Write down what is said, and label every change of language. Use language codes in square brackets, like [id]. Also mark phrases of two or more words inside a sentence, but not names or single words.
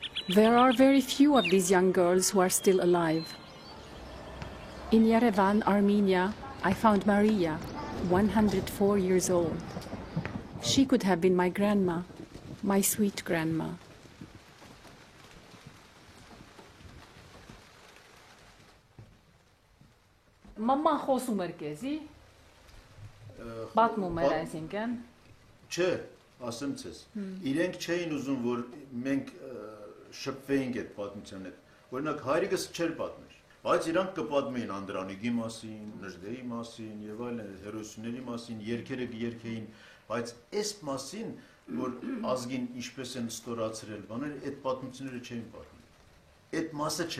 [en] There are very few of these young girls who are still alive. In Yerevan, Armenia, I found Maria, 104 years old. She could have been my grandma, my sweet grandma. [hy] Մաման խոսում էր քեզի։ Պատմում էր այսինքն։ Չէ, ասեմ ցես։ Իրենք չէին ուզում, որ մենք շփվեինք այդ պատմության հետ։ Օրինակ հայրիկս չէր պատմեր, բայց իրանք կպատմեին Անդրանիկի մասին, Նժդեի մասին եւ այլն, հերոսների մասին, երգերը երգեին, բայց այս մասին, որ ազգին ինչպես են ստորացրել, բաներ, այդ պատմությունները չէին պատմում։ Այդ մասը չէ։